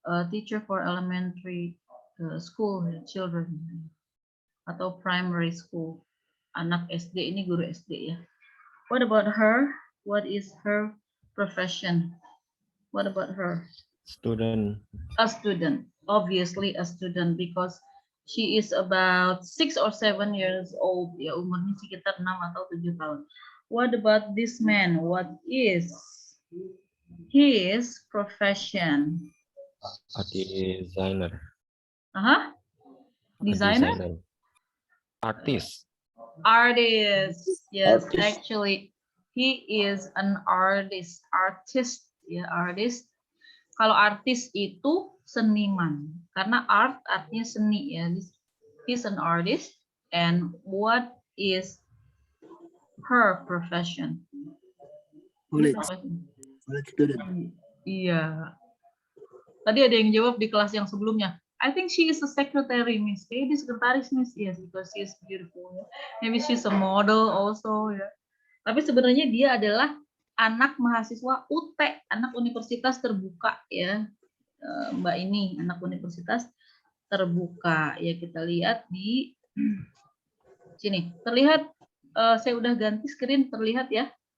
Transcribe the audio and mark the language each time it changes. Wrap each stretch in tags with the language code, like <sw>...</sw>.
<en>Teacher for elementary school children atau primary school.</en> <id>Anak SD ini guru SD ya.</id> <en>What about her? What is her profession? What about her? Student. A student. Obviously a student because she is about 6 or 7 years old.</en> <id>Ya, umurnya sekitar 6 atau 7 tahun.</id> <en>What about this man? What is his profession? A designer. Designer? Artist. Artist. Yes, Artist. actually he is an artist.</en> <id>Artist, ya, artist. Kalau artis itu seniman, karena art artinya seni ya.</id> <en>He's an artist. And what is her profession? College student. Iya.</en> <id>Tadi ada yang jawab di kelas yang sebelumnya.</id> <en>I think she is a secretary, Miss. Maybe sekretaris, Miss. Yes, because she is beautiful. Maybe she's a model also, ya.</en> <id>Tapi sebenarnya dia adalah anak mahasiswa UT, anak universitas terbuka, ya. Mbak ini anak universitas terbuka. Ya, kita lihat di sini. Terlihat, saya udah ganti screen, terlihat ya?</id>